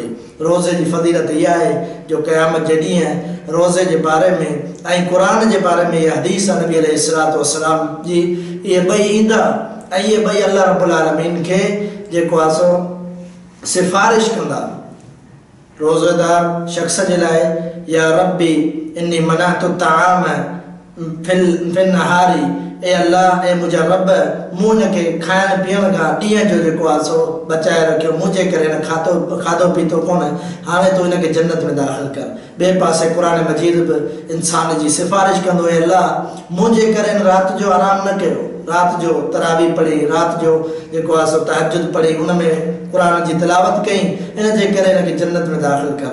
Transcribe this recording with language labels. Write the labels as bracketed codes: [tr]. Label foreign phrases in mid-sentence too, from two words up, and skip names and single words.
[sd] रोज़े जी फ़ज़ीलत इहा आहे जो क़यामत जे ॾींहुं रोज़े जे बारे में ऐं क़ुर जे बारे में इहा हदीस आहे नबी [ar] عليه الصلاة والسلام [sd] जी, इहे ॿई ईंदा ऐं इहे ॿई अल्लाह [ar] رب العالمين [sd] खे जेको आहे सो सिफ़ारिश कंदा रोज़ेदार शख़्स जे लाइ, [ar] يا ربي إني منعته الطعام في النهار, [sd] ए अल्लाह, ए मुंहिंजा रब, मूं हिनखे खाइण पीअण खां ॾींहं जो जेको आहे सो बचाए रखियो, मुंहिंजे करे हिन खाधो पीतो कोन, हाणे तूं हिनखे जन्नत में दाख़िल कर। ॿिए पासे क़ुर मजीद बि इंसान जी सिफ़ारिश कंदो, ए अल्लाह, मुंहिंजे करे हिन राति जो आराम न कयो, राति जो तरावी पढ़ी, राति जो जेको आहे सो तहजुद पढ़ी, उन में क़ुर जी तिलावत कई, इन जे करे हिनखे जन्नत में दाख़िल कर।